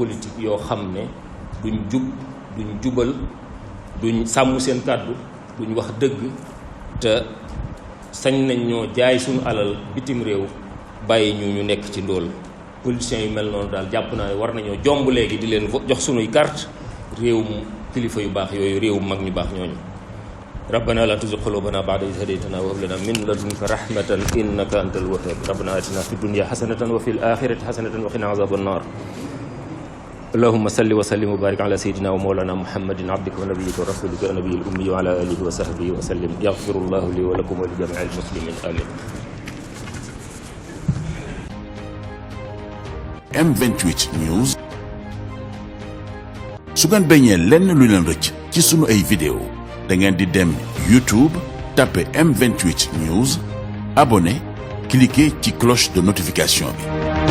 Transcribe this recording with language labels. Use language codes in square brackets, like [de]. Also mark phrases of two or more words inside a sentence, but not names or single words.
[wo] politique yoo xam ne duñ jub duñ jubal duñ sàmm seen kàddu duñ wax dëgg te sañ nañ ñoo jaay suñu alal bitim réew bàyyi ñu nekk ci ndóol politiciens yu mel noonu daal jàpp naa ne war nañoo jomb léegi di leen jox sunuy carte réewum kilifa yu baax yooyu réewum mag ñu baax ñooñu [ar] ربنا لا تزغ قلوبنا بعد إذ هديتنا وهب لنا من لدنك رحمة إنك أنت الوهاب ربنا آتنا في الدنيا حسنة وفي الآخرة حسنة وقنا عذاب النار اللهم صل وسلم وبارك على سيدنا ومولانا محمد عبدك ونبيك ورسولك النبي الأمي وعلى آله وصحبه وسلم يغفر الله لي ولكم ولجميع المسلمين آمين. [wo] M28 News su ngeen bañee lenn lu leen rëcc ci sunu ay vidéo da ngeen di dem YouTube tapé M28 News [fr] abonné cliquer [wo] ci [fr] cloche de notification [wo] bi.